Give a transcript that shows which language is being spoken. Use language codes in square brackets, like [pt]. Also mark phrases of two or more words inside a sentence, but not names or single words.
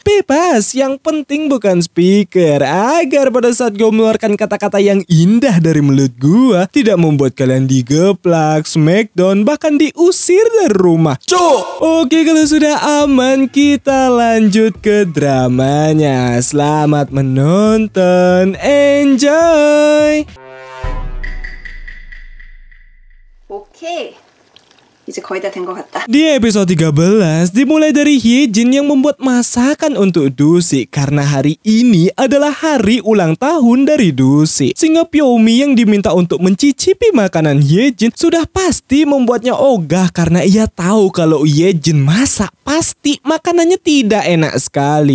[id] Bebas, yang penting bukan speaker agar pada saat gue mengeluarkan kata-kata yang indah dari mulut gue tidak membuat kalian digeplak, smackdown, bahkan diusir dari rumah. Oke, kalau sudah aman, kita lanjut ke dramanya. Selamat menonton, enjoy. [ko] 오케이. 이제 거의 다 된 것 같다. [id] Di episode 13 dimulai dari Hyejin yang membuat masakan untuk Dusi karena hari ini adalah hari ulang tahun dari Dusi. Sehingga Pyomi yang diminta untuk mencicipi makanan Hyejin sudah pasti membuatnya ogah karena ia tahu kalau Hyejin masak pasti makanannya tidak enak sekali.